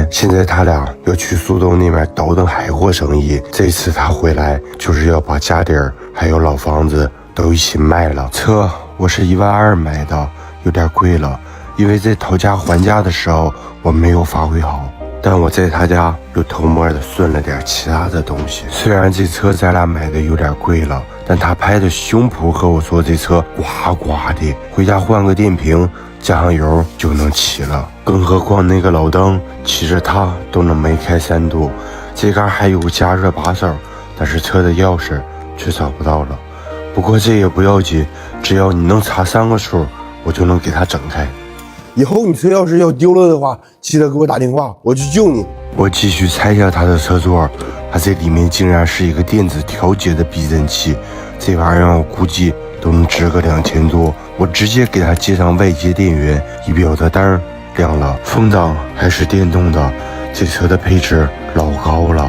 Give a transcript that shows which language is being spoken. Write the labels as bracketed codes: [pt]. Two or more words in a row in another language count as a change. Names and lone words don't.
[zh] 現在他倆要去蘇州那邊倒騰海貨生意，這次他回來就是要把家底兒還有老房子都一起賣了。車我是12000買的，有點貴了，因為在討價還價的時候我沒有發揮好，但我在他家又偷摸的順了點其他的東西。雖然這車咱倆買的有點貴了，但他拍的胸脯和我說這車呱呱的，回家換個電瓶加上油就能騎了。更何況那個老鄧骑着它都能没開3度，這杆還有個加熱把手，但是車的鑰匙卻找不到了。不過這也不要緊，只要你能查3个数，我就能給它整開。以後你車鑰匙要丟了的話，記得給我打電話，我去救你。我繼續拆下他的車座，它這裡面竟然是一個電子調節的避震器，這玩意兒我估計都能值個2000多。我直接給它接上外接電源，儀表的燈亮了，風擋還是電動的，這車的配置老高了。